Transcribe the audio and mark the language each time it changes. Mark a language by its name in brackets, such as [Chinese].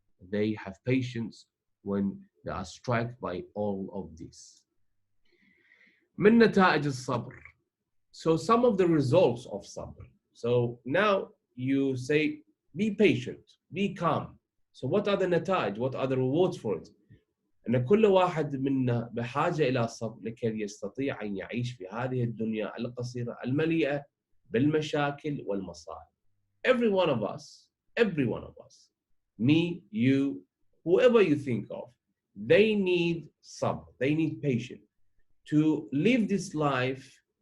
[English] They have patience when they are struck by all of this. [Arabic] من نتائج الصبر. [English] So some of the results of sabr. So now you say, be patient, be calm. So what are the nata'ij? What are the rewards for it? [Arabic] أن كل واحد منا بحاجة إلى صبر لكي يستطيع أن يعيش في هذه الدنيا القصيرة المليئة بالمشاكل والمصائب. [English] Every one of us, me, you, whoever you think of, they need sabr, they need patience to live this life.